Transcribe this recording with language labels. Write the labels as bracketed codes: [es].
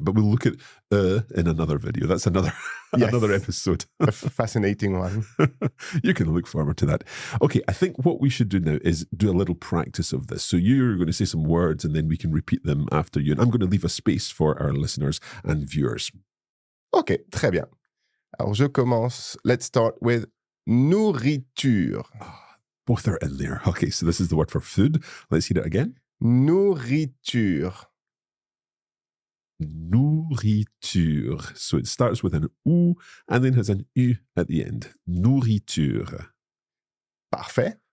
[en] But we'll look at in another video. That's another another episode. A fascinating one. You can look forward to that. Okay, I think what we should do now is do a little practice of this. So you're going to say some words and then we can repeat them after you. And I'm going to leave a space for our listeners and viewers. [fr] Ok, très bien. Alors je commence. Let's start with Nourriture. [en] Both are in there. Okay, so this is the word for food. Let's hear it again. [fr] Nourriture. Nourriture. [en] So it starts with an ou and then has an u at the end. [fr] Nourriture. Parfait.